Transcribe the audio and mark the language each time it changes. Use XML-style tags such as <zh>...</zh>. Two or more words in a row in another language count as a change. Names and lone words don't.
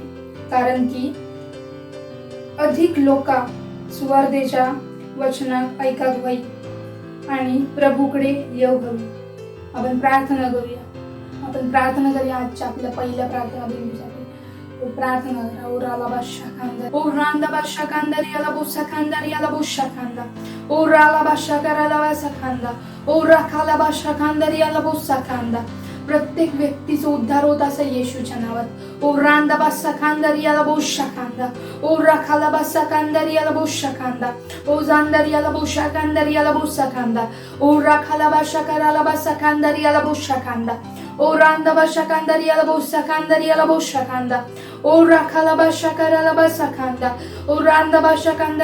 <mr>कारण की अधिक लोका सुवार्तेच्या वचनात ऐकत होईल आणि प्रभूकडे येऊ हवी. आपण प्रार्थना करूया. आजच्या आपल्या पहिल्या प्रार्थना बिंदूसाठी. प्रार्थना करा. ओ राला बादशा खांदा ओ रांदा बादशा खांदा रियाला बोसा खांदा रियाला बोशा खांदा ओ राला बादशा कराला बासा खांदा ओ राखाला बादशा खांदा रियाला बोसा खांदा. प्रत्येक व्यक्तीचा उद्धार होत असं येशूच्या नावात. ओ रांदा बासा खांदा रियाला बोशा खांदा ओ राखाला बासा खांदा रियाला बोशा खांदा ओ जांदा रियाला बोशा खांदा रियाला बोसा खांदा ओ राखाला बाशा कराला बासा खांदा रियाला बोशा खांदा ओ रांदा बाशा खांदा रियाला बोसा खांदा रियाला बोशा खांदा ओ राखाला बाशा कराला बासा खांदा ओ रांदा बाशा खांदा</mr>